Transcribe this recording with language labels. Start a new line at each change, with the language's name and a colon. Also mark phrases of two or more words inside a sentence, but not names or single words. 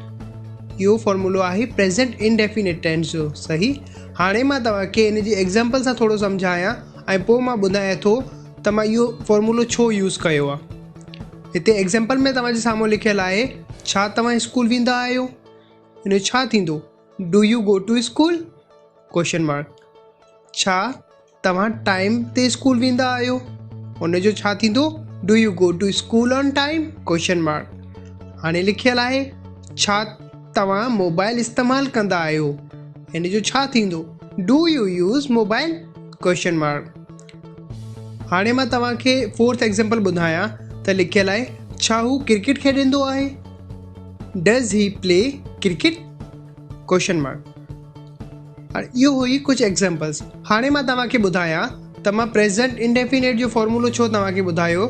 Sindhi: इहो फॉर्मूलो आहे
English: present indefinite tense
Sindhi: जो, सही। हाणे मां तव्हांखे इन जी एग्ज़ाम्पल सां थोरो सम्झायां ऐं पोइ मां ॿुधायां थो त मां इहो फॉर्मूलो छो यूज़ कयो आहे। हिते एग्ज़ाम्पल में तव्हांजे साम्हूं लिखियलु आहे छा तव्हां स्कूल वेंदा आहियो, हिन जो छा थींदो
English: do you go to school question mark.
Sindhi: छा तव्हां टाइम ते स्कूल वेंदा आहियो, हुन जो छा थींदो
English: do you go to school on time question mark.
Sindhi: हाणे लिखियलु आहे छा तव्हां मोबाइल इस्तेमालु कंदा आहियो, हिन जो छा थींदो
English: do you use mobile question mark.
Sindhi: हाणे मां तव्हांखे
English: fourth example
Sindhi: ॿुधायां त लिखियलु आहे छा हू क्रिकेट खेॾंदो आहे,
English: does he play cricket question mark.
Sindhi: हाणे इहो हुई कुझु एग्ज़ाम्पल्स। हाणे मां तव्हांखे ॿुधायां त मां
English: present indefinite
Sindhi: जो फॉर्मूलो छो तव्हांखे ॿुधायो।